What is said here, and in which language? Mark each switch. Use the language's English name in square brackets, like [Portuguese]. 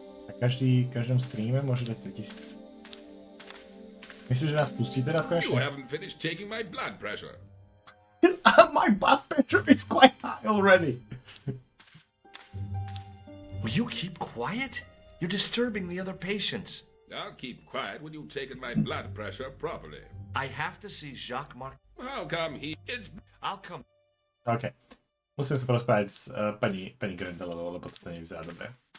[Slovak] Na každom streame môže dať 3000. Myslíš, že nás pustí teraz konečne? [English] You haven't finished taking my blood pressure. My blood pressure is quite high already. Will you keep quiet? You're disturbing the other patients. I'll keep quiet when you've taken my blood pressure properly. I have to see Jacques Marquette. How come I'll come... OK. [Slovak] Musím sa porozprávať s pani Grendelovou, lebo toto nevyzerá dobre.